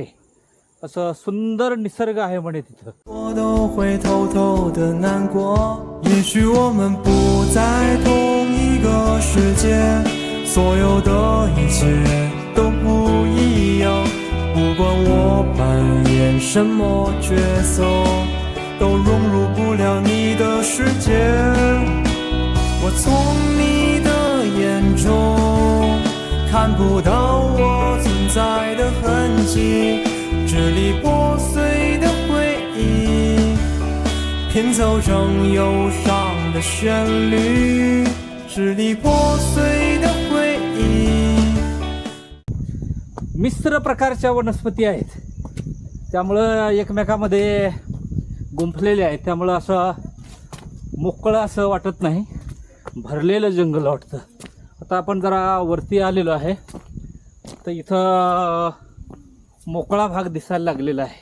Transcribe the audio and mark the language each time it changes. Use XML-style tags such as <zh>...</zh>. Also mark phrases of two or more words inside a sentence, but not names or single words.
<mr>असं सुंदर निसर्ग आहे म्हणे तिथं.</mr> <zh>我都会偷偷的难过，也许我们不在同一个世界，所有的一切都不一样，不管我扮演什么角色，都融入不了你的世界。我从你的眼中看不到我存在的痕迹，支离破碎的回忆拼凑成忧伤的旋律，支离破碎的回忆。</zh> <mr>मिश्र प्रकारच्या वनस्पती आहेत, त्यामुळं एकमेकामध्ये गुंफलेले आहेत. त्यामुळं असं मोकळं असं वाटत नाही, भरलेलं जंगल वाटतं. आता आपण जरा वरती आलेलो आहे, तर इथं मोकळा भाग दिसायला लागलेला आहे.</mr>